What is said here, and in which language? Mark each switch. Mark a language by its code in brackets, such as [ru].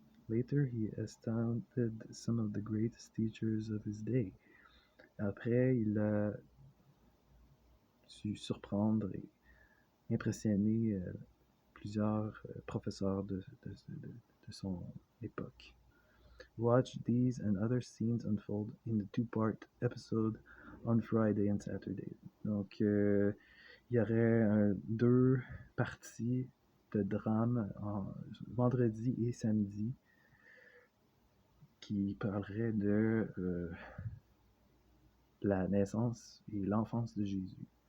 [en] Later, he astounded some of the greatest teachers of his day. [fr] Après, il a su surprendre et impressionner plusieurs professeurs de son époque. [en] Watch these and other scenes unfold in the two-part episode on Friday and Saturday. [fr] Donc, il y aurait 2 parties de drame vendredi et samedi qui parleraient de la naissance et l'enfance de Jésus.